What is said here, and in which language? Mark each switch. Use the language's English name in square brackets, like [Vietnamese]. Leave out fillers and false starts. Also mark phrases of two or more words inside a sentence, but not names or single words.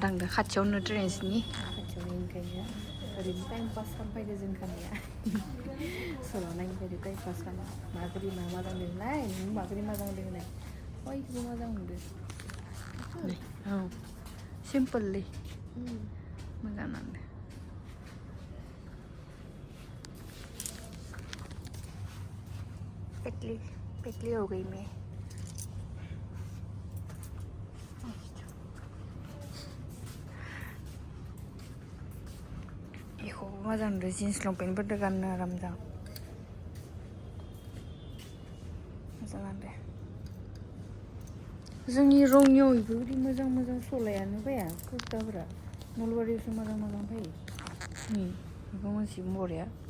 [Bodo] थांदो खाथियावनो ट्रेन्सनि खाथियावनो ओंखायनो ओरैनो [English] time pass [Bodo] खालामफैदो जों खानाया सल' नायनो फैदो [English] time pass [Bodo] खालामनो माबोरै मा मोजां मोननाय नों माबोरै मोजां मोननाय बयखौबो मोजां मोनदो औ सिम्पोललै मोजां नांदो [Hindi] पेटली हो गई मैं [Bodo] मोजां नुदों जिन्स लंपेन्टफोरदो गाननो आराम मोजां नांदो जोंनि रङियाव बेफोरबायदि मोजां सलायानो फैया कुर्ताफोरा नलबारियावसो मोजां फैयो बेखौ मोनसे बरिया